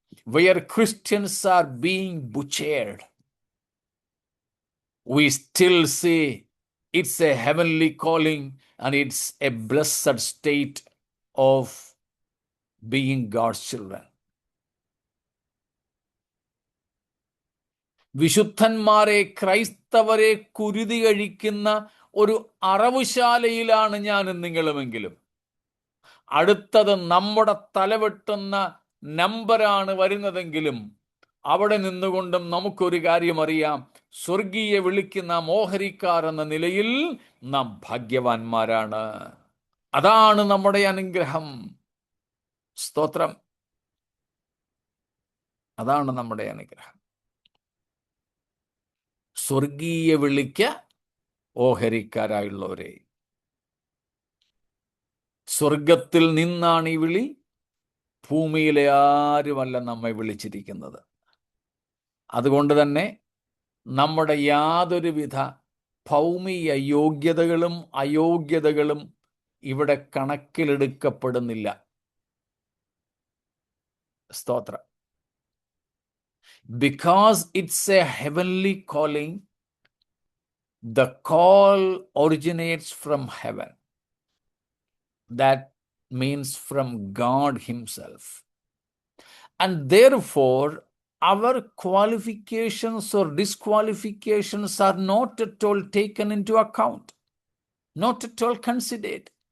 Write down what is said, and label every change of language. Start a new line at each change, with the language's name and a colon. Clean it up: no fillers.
English: where Christians are being butchered, we still say it's a heavenly calling and it's a blessed state of being God's children.
Malayalam: വിശുദ്ധന്മാരെ, ക്രൈസ്തവരെ കുരുതി കഴിക്കുന്ന ഒരു അറവുശാലയിലാണ് ഞാനും നിങ്ങളുമെങ്കിലും അടുത്തത് നമ്മുടെ തലവെട്ടുന്ന നമ്പറാണ് വരുന്നതെങ്കിലും അവിടെ നിന്നുകൊണ്ടും നമുക്കൊരു കാര്യം അറിയാം, സ്വർഗീയ വിളിക്ക് നാം ഓഹരിക്കാർ എന്ന നിലയിൽ നാം ഭാഗ്യവാന്മാരാണ്. അതാണ് നമ്മുടെ അനുഗ്രഹം. സ്തോത്രം. അതാണ് നമ്മുടെ അനുഗ്രഹം. സ്വർഗീയ വിളിക്ക് ഓഹരിക്കാരായുള്ളവരെ. സ്വർഗത്തിൽ നിന്നാണ് ഈ വിളി, ഭൂമിയിലെ ആരുമല്ല നമ്മെ വിളിച്ചിരിക്കുന്നത്. അതുകൊണ്ട് തന്നെ നമ്മുടെ യാതൊരുവിധ ഭൗമിക യോഗ്യതകളും അയോഗ്യതകളും ഇവിടെ കണക്കിലെടുക്കപ്പെടുന്നില്ല. സ്തോത്രം.
English: Because it's a heavenly calling, the call originates from heaven. That means from God Himself. And therefore, our qualifications or disqualifications are not at all taken into account, not at all considered.